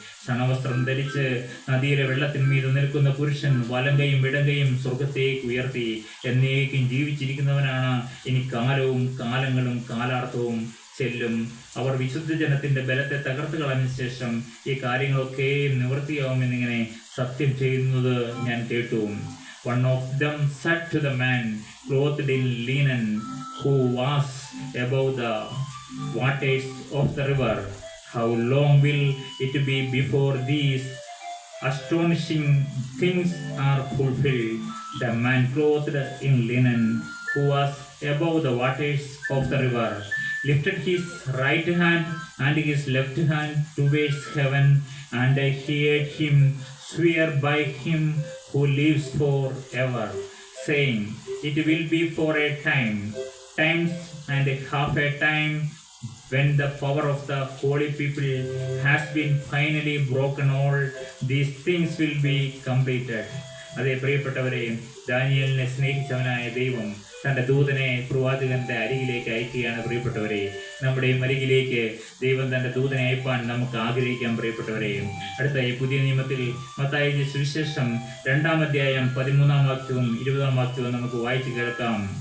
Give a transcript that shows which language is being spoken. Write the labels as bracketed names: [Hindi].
[Malayalam] ശണവസ്ത്രം ധരിച്ച് നദിയിലെ വെള്ളത്തിന്മീത് നിൽക്കുന്ന പുരുഷൻ വലങ്കയും ഇടങ്കയും സ്വർഗത്തേക്ക് ഉയർത്തി എന്നേക്കും ജീവിച്ചിരിക്കുന്നവനാണ്. ഇനി കാലവും കാലങ്ങളും കാലാർത്ഥവും ചെല്ലും. അവർ വിശുദ്ധ ജനത്തിന്റെ ബലത്തെ തകർത്ത് കളഞ്ഞ ശേഷം ഈ കാര്യങ്ങളൊക്കെ നിവൃത്തിയാവുമെന്നിങ്ങനെ സത്യം ചെയ്യുന്നത് ഞാൻ കേട്ടു. [English] One of them said to the man clothed in linen who was above the waters of the river, how long will it be before these astonishing things are fulfilled? The man clothed in linen who was above the waters of the river lifted his right hand and his left hand towards heaven, and I heard him swear by him who lives forever, saying, it will be for a times and half a time, when the power of the holy people has been finally broken, all these things will be completed. [Malayalam] അതേ പ്രിയപ്പെട്ടവരെ, ദാനിയേലിനെ സ്നേഹിച്ചവനായ ദൈവം തൻ്റെ ദൂതനെ പ്രവാചകന്റെ അരികിലേക്ക് അയക്കുകയാണ്. പ്രിയപ്പെട്ടവരെ, നമ്മുടെ അരികിലേക്ക് ദൈവം തൻ്റെ ദൂതനെ അയപ്പാൻ നമുക്ക് ആഗ്രഹിക്കാം. പ്രിയപ്പെട്ടവരെ, അടുത്തായി പുതിയ നിയമത്തിൽ മത്തായിയുടെ സുവിശേഷം 2-ാം അധ്യായം 13-ാം വാക്യവും 20-ാം വാക്യവും നമുക്ക് വായിച്ചു കേൾക്കാം.